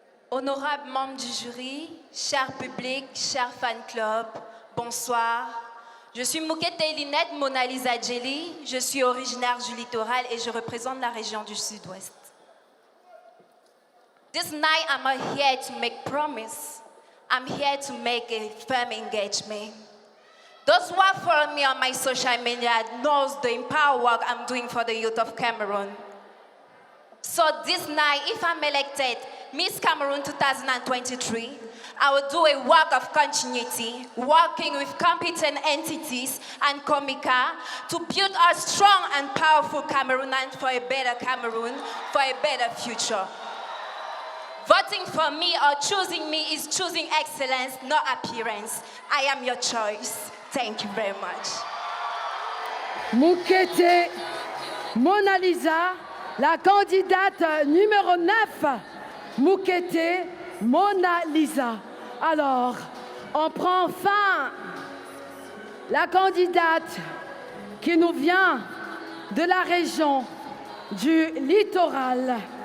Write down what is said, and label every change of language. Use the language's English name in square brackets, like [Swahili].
[French] Honorables membres du jury, cher public, cher fan club, bonsoir. Je suis Moukete Linette Mona Lisa Djeli, je suis originaire du littoral et je représente la région du Sud-Ouest. [English] This night I'm here to make promise. I'm here to make a firm engagement. Those who have followed me on my social media knows the empower work I'm doing for the youth of Cameroon. So this night, if I'm elected Miss Cameroon 2023, I will do a work of continuity, working with competent entities and Comica to build a strong and powerful Cameroonian for a better Cameroon, for a better future. Voting for me or choosing me is choosing excellence, not appearance. I am your choice. Thank you very much. [French] Moukete Mona Lisa, la candidate numéro 9. Moukete Mona Lisa. Alors, on prend enfin la candidate qui nous vient de la région du littoral.